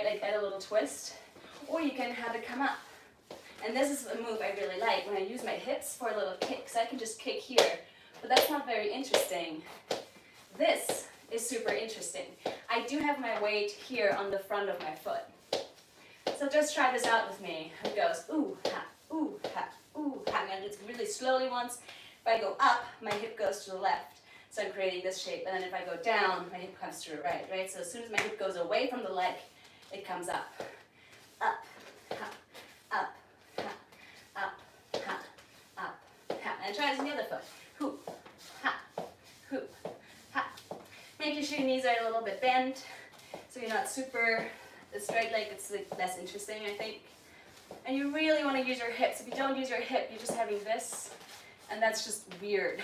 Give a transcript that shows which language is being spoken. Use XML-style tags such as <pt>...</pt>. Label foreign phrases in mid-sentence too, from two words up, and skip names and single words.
<en>Like that, a little twist. Or you can have it come up. And this is a move I really like when I use my hips for a little kick. So I can just kick here, but that's not very interesting. This is super interesting. I do have my weight here on the front of my foot. So just try this out with me. It goes ooh, ha, ooh, ha, ooh, ha. I'm gonna do it really slowly once. If I go up, my hip goes to the left. So I'm creating this shape. And then if I go down, my hip comes to the right, right? So as soon as my hip goes away from the leg, it comes up. Up, ha, up, ha, up, ha, up, ha. And try this on the other foot. Hoop, ha, hoop, ha. Making sure your knees are a little bit bent, so you're not super straight leg. It's like less interesting, I think. And you really want to use your hips. If you don't use your hip, you're just having this, and that's just weird.</en>